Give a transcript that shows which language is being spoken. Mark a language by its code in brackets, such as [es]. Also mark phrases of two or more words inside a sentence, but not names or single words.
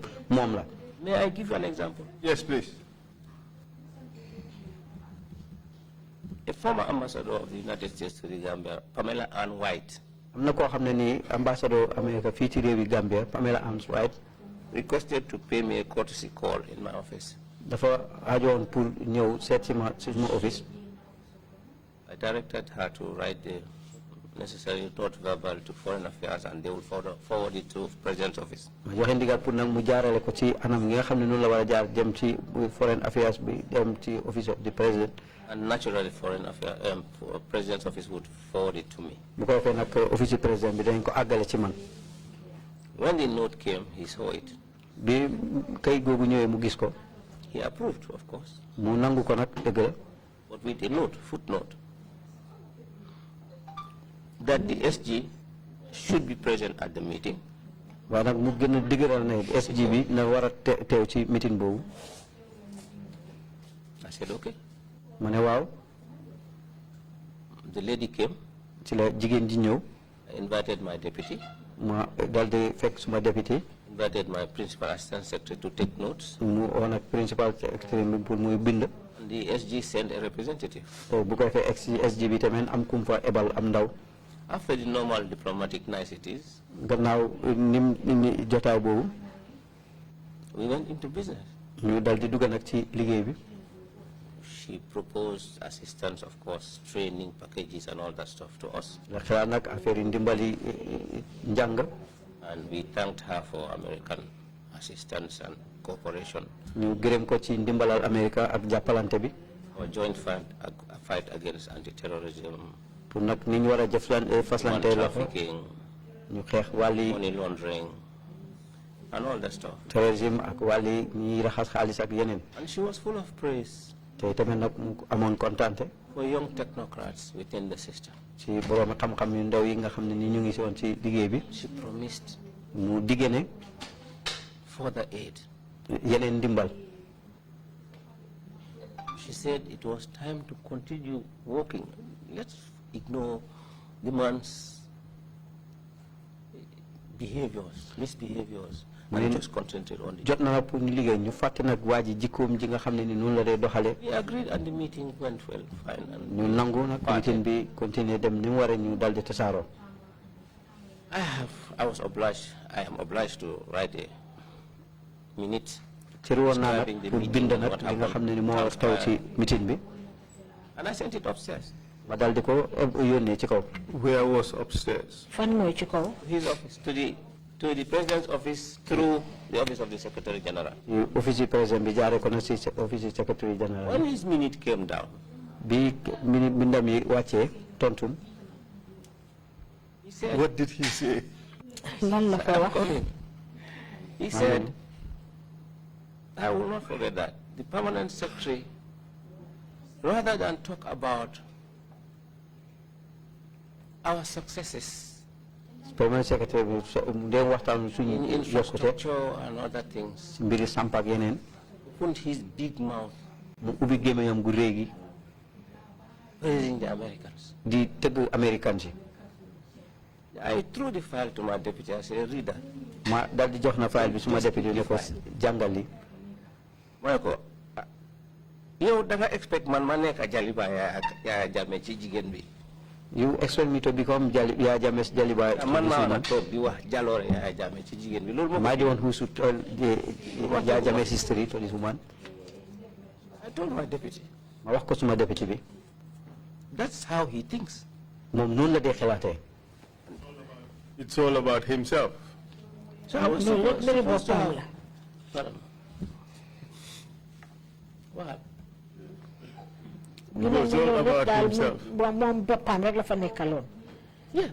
[en] give you an example? Yes, please. a former ambassador of the United States to the Gambia, Pamela Ann White, [wo] ambassador America fii ci réewi Gambia, Pamela Ann White, [en] requested to pay me a courtesy call in my office. [wo] dafa aajoon pour ñëw seet si ma office. [en] I directed her to write the necessary note verbal to Foreign Affairs, and they will forward it to President's office. [wo] ma joxe ndigal pour nag mu jaarale ko ci anam gi nga xam ne noonu la war a jaar jëm ci Foreign Affairs bi dem ci [en] office of the President. And naturally, Foreign Affairs, President's office would forward it to me. [wo] bu ko defee nag office President bi dañ ko àggale ci man. [en] When the note came, he saw it. [wo] bi kay googu ñëwee mu gis ko. [en] He approved, of course. [wo] mu nangu ko nag dëgg la. [en] But with a note, footnote, that the SG should be present at the meeting. [wo] waaye nag mu gën a dëgëral ne SG bi na war a teew ci meeting boobu. [en] I said, okay. [wo] ma ne waaw. [en] The lady came. [wo] ci la jigéen ji ñëw. [en] I invited my deputy. [wo] ma dal di fekk suma député. [en] Invited my principal assistant secretary to take notes. [wo] mu woon ak [en] principal secretary [wo] bi pour muy bind. [en] And the SG sent a representative. [wo] bu ko defee SG bi tamit am kum fa ebal am ndaw. [en] After the normal diplomatic niceties, [wo] gannaaw nim jotaay boobu. [en] we went into business. [wo] ñu dal di dugg nag ci liggéey bi. [en] She proposed assistance, of course, training packages and all that stuff to us. [wo] xalaat nag affaire yi ndimbali njàng. [en] And we thanked her for American assistance and cooperation. [wo] ñu gërëm ko ci ndimbalal America ak jàppalante bi. [en] Our joint fight against anti-terrorism. [wo] pour nag ni ñu war a faslante la [en] trafficking, [wo] ñu xeex wàlli [en] money laundering, and all that stuff. [wo] terrorisme ak wàlli ñi raxas xaalis ak yeneen. [en] And she was full of praise. [wo] te tamit nag mu amoon kontante. [en] For young technocrats within the system. [wo] ci borom xam-xam yu ndaw yi nga xam ne ni ñu ngi si woon ci liggéey bi. [en] She promised. [wo] mu digge ne. [en] further aid. [wo] yeneen ndimbal. [en] She said it was time to continue working. Let's ignore the man's behaviors, misbehaviors, and just concentrate on it. [wo] jot na pour ñu liggéey ñu fàtte nag waa ji jikkoom ji nga xam ne ni noonu la dee doxalee. [en] We agreed and the meeting went well, fine. And [wo] ñu nangu nag meeting bi continuer dem ni mu waree ñu dal di tasaaroo. [en] I am obliged to write a minute. [wo] cëri woon naa nag pour bind nag li nga xam ne ni moo taw ci meeting bi. [en] And I sent it upstairs. [wo] ma dal di ko yónnee ci kaw. [en] Where was upstairs? [wo] fan mooy ci kaw. [en] His office, to the President's office through the office of the Secretary General. [wo] office President bi jaaree ko na si office [en] Secretary General. When his minute came down. [wo] bi bindam yi wàccee tontum. [en] He said, what did he say? [wo] lan la ko wax. [en] He said, I will not forget that. The permanent secretary, rather than talk about our successes permanent secretary [wo] bi ndee waxtaan suñu [en] in [wo] yokkute. [en] infrastructure and other things, [wo] mbiri samp ak yeneen. [en] opened his big mouth, [wo] mu ubbi gémmiñam gu réegi. [en] praising the Americans. [wo] di tëgg Americans yi. [en] I threw the file to my deputy. I said, read that. [wo] ma dal di jox na file bi suma député ne ko jàngal li. ma ne ko yow da nga expect man ma nekk jaliba yaa jame ci jigéen bi. [en] You expect me to become Yaya Jammeh's Jaliba? [wo] Man ma toog di wax jaloore Yaya Jammeh ci jigéen bi loolu. [en] Am I the one who should tell Yaya Jammeh's history to this woman? I told my deputy. [wo] ma wax ko suma député bi. [en] That's how he thinks. [wo] moom noonu la dee xalaatee. [en] It's all about himself. So I was supposed to have. What? It was all about himself. Yeah.